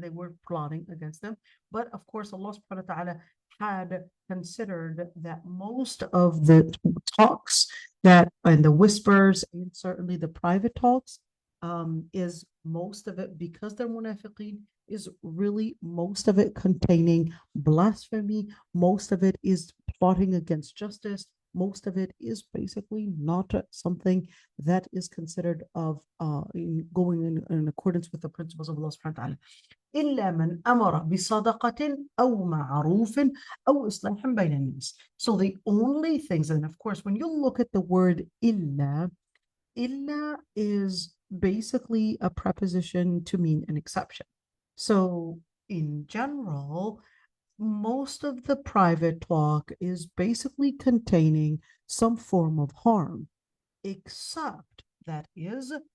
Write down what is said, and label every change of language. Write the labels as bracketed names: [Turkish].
[English] They were plotting against them. But of course, Allah subhanahu wa ta'ala had considered that most of the talks that, and the whispers, and certainly the private talks, is most of it, because they're munafiqeen, is really most of it containing blasphemy. Most of it is plotting against justice. Most of it is basically not something that is considered of going in accordance with the principles of Allah subhanahu wa ta'ala. [Arabic] إلا من أمر بصدقة أو معروف أو إصلاح بين الناس. [English] So the only things, and of course, when you look at the word illa is basically a preposition to mean an exception. So in general, most of the private talk is basically containing some form of harm, except that is